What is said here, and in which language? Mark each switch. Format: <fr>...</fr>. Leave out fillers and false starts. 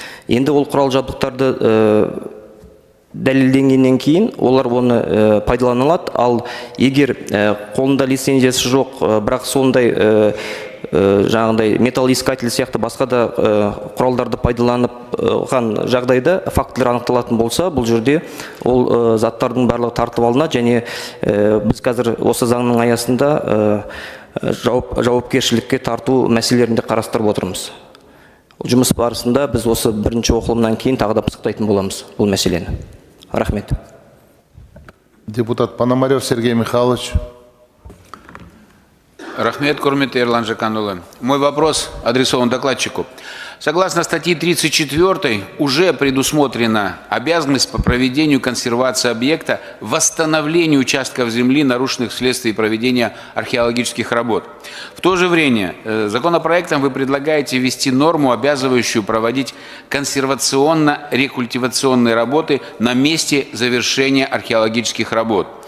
<kk>Енді ол құрал жабдықтарды дәлелденгеннен кейін олар оны пайдаланылады, ал егер қолында лицензиясы жоқ, бірақ сондай жаңағындай металлоискатель сияқты басқа да құралдарды пайдаланып жағдайда фактілер анықталатын болса, бұл жерде ол заттардың барлығы тартып алынады, және біз қазір осы заңның аясында жауапкершілікке тарту мәселелерінде қарастырып отырмыз. Жұмыс барысында біз осы бірінші оқылымнан кейін тағы да пысықтайтын боламыз бұл мәселені. Рахмет. Депутат Пономарев Сергей Михайлович. Рахмет, құрметті Ерлан Жаканұлы.</kk> <ru>Мой вопрос адресован докладчику. Согласно статье 34 уже предусмотрена обязанность по проведению консервации объекта, восстановлению участков земли, нарушенных вследствие проведения археологических работ. В то же время законопроектом вы предлагаете ввести норму, обязывающую проводить консервационно-рекультивационные работы на месте завершения археологических работ.</ru>